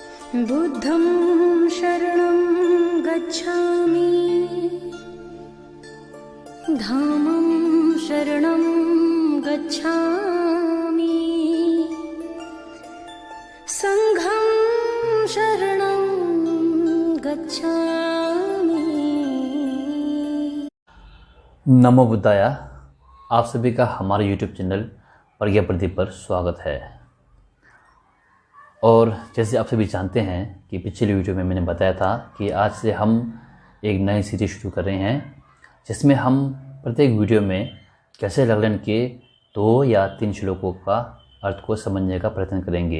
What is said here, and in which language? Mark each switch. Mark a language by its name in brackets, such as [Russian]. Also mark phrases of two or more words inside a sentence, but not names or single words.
[Pali] बुद्धं शरणं गच्छामि धामं शरणं गच्छामि संघं शरणं गच्छामि। नमो बुद्धाया। [Hindi] आप सभी का हमारे YouTube चैनल प्रज्ञा प्रदीप पर स्वागत है। और जैसे आप सभी जानते हैं कि पिछले वीडियो में मैंने बताया था कि आज से हम एक नई सीरीज शुरू कर रहे हैं, जिसमें हम प्रत्येक वीडियो में कैसे लघलन के 2 या 3 श्लोकों का अर्थ को समझने का प्रयत्न करेंगे।